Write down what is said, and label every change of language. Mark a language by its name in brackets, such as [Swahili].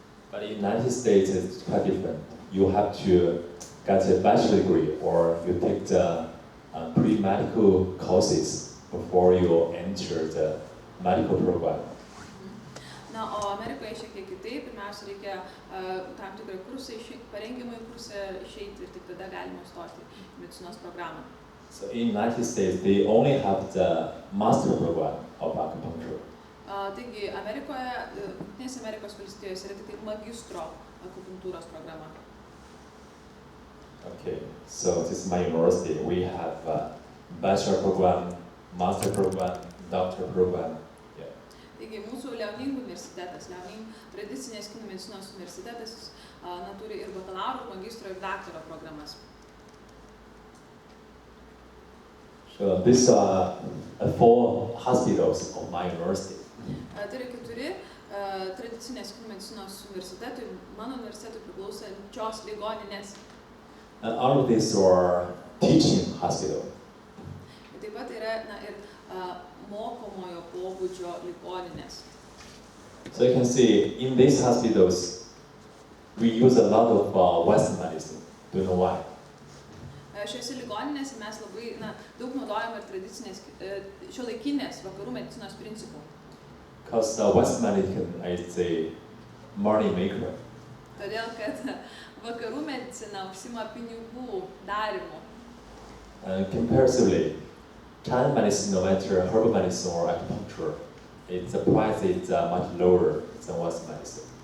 [English] But in the United States, it's quite different. You have to get a bachelor degree or you take the pre-medical courses before you enter the medical program. [Lithuanian] O Amerikoje šiek tiek kitaip, pirmiausia reikia tam tikrą kursą, parengimą kursą išeiti ir tik tada galima stoti į medicinos programą. [English] So in the United States, they only have the master program of acupuncture. [Lithuanian] Taigi, Jungtinėse Amerikos valstijose yra tik magistro akupunktūros programa. [English] Okay, so this is my university. We have bachelor program, master program, doctor program. Yeah. [Lithuanian] Taigi, mūsų Liaoning universitetas, Liaoning tradicinės kinų medicinos universitetas, turi ir bakalauro, magistro ir daktaro programas. [English] So these are 4 hospitals of my university. [Lithuanian] Tai yra 4 tradicinės kinų medicinos universitetui, mano universitetui priklausančios ligoninės. [English] And all of these are teaching hospital. [Lithuanian] Taip pat yra ir mokomojo pobūdžio ligoninės. [English] So you can see in these hospitals, we use a lot of Western medicine. Do you know why? [Lithuanian] Šiose ligoninėse mes labai daug naudojame ir tradicinės, šiuolaikinės vakarų medicinos principų. [English] Because the Western medicine is a money maker. [Lithuanian] Todėl, kad vakarų medicina užsima pinigų darimu. [English] Comparatively, Chinese medicine, no matter herbal medicine or acupuncture, the price is much lower than Western medicine.